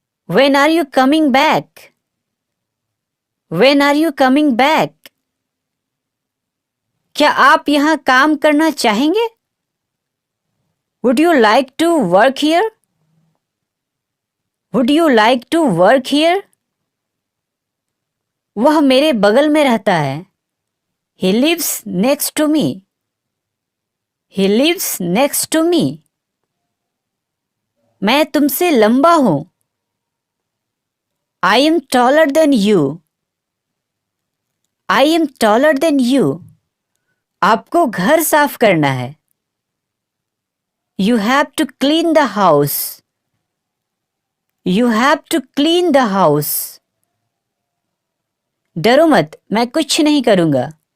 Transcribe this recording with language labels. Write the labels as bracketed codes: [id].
[en] When are you coming back? When are you coming back? [hi] क्या आप यहां काम करना चाहेंगे? [en] Would you like to work here? Would you like to work here? [hi] वह मेरे बगल में रहता है. [en] He lives next to me. He lives next to me. [hi] मैं तुमसे लंबा हूं. [en] I am taller than you. I am taller than you. [hi] आपको घर साफ करना है. [en] You have to clean the house. You have to clean the house. [hi] डरो मत, मैं कुछ नहीं करूंगा.